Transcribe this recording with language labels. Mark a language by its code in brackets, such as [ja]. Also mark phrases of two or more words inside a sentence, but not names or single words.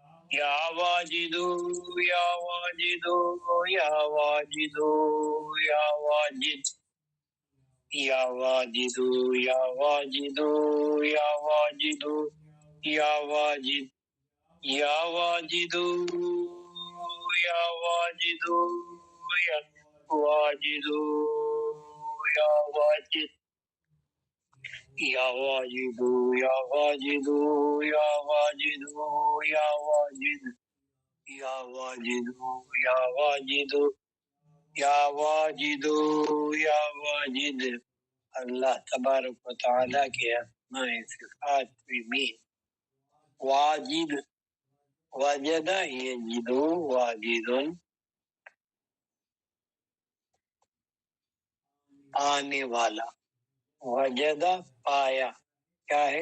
[ar] یا واجدو یا واجدو یا واجدو یا واجد یا واجدو یا واجدو یا واجدو یا واجد یا واجدو یا واجدو یا واجدو یا واجد یا واجدو یا واجدو یا واجدو یا واجد یا واجدو یا واجدو یا واجدو یا واجد. اللہ تبارک و تعالیٰ [ur] کے اسماء صفات میں واجد، [ar] وجد یجدو واجد، [ur] آنے والا، وجد پایا، کیا ہے؟